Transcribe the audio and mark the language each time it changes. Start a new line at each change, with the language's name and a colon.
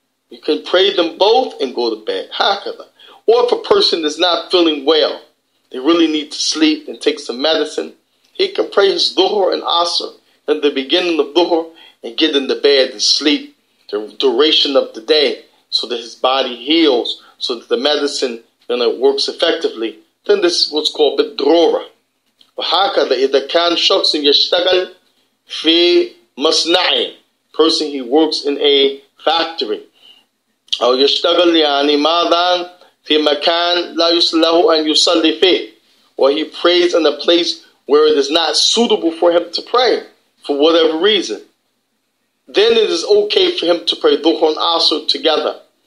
English: You can pray them both and go to bed. Hakada. Or if a person is not feeling well, they really need to sleep and take some medicine, he can pray his Dhuhr and Asr at the beginning of Dhuhr and get in the bed and sleep the duration of the day so that his body heals, so that the medicine works effectively. Then this is what's called bid-darura.
Arabic: وهكذا إذا كان شخص يشتغل في مصنع,
English: person he works in a factory,
Arabic: أو يشتغل يعني ماذا في مكان لا يصلح أن يصلي فيه,
English: or he prays in a place where it is not suitable for him to pray for whatever reason, then it is okay for him to pray Dhuhr and Asr together.